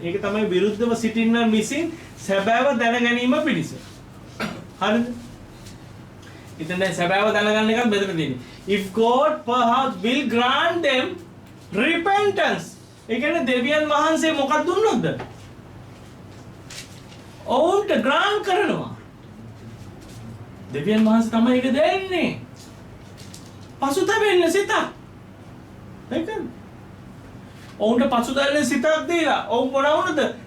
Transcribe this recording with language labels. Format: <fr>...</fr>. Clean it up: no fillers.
<si>ඒක තමයි විරුද්ධව සිටින්නන් විසින් සැබෑව දැන ගැනීම පිණිස. හරිද? ඉතින් දැන් සැබෑව දැනගන්න එකත් මෙතන තියෙන්නේ.</si> <en>If God perhaps will grant them repentance.</en> <si>ඒ කියන්නේ දෙවියන් වහන්සේ මොකක්ද දුන්නොත්ද? ඔවුන්ට grant කරනවා. දෙවියන් වහන්සේ තමයි ඒක දෙන්නේ. පසුතැවෙන්න සිතක්. ඒක. ඔවුන්ට පසුතැවෙන්න සිතක් දීලා ඔවුන් මොන වුණද?</si>